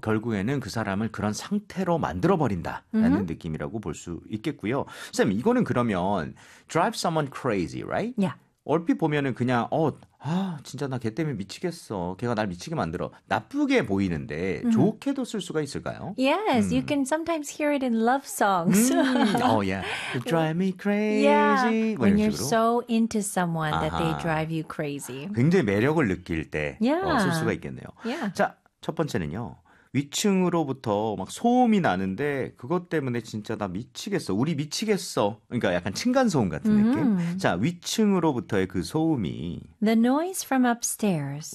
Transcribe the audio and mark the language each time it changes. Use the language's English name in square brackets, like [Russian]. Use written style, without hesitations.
[Korean] 결국에는 그 사람을 그런 상태로 만들어버린다라는 느낌이라고 볼 수 있겠고요. 쌤, 이거는 그러면 [English] drive someone crazy, right? Yeah. [Korean] 얼핏 보면은 그냥 진짜 나 걔 때문에 미치겠어. 걔가 날 미치게 만들어. 나쁘게 보이는데 좋게도 쓸 수가 있을까요? [English] Yes, you can sometimes hear it in love songs. Oh yeah, you drive me crazy. Yeah, when you're so into someone that they drive you crazy. [Korean] 굉장히 매력을 느낄 때 쓸 수가 있겠네요. [English] Yeah. [Korean] 자, 첫 번째는요. 위층으로부터 막 소음이 나는데 그것 때문에 진짜 나 미치겠어. 우리 미치겠어. 그러니까 약간 층간소음 같은 느낌. 자, 위층으로부터의 그 소음이 [English] The noise from upstairs.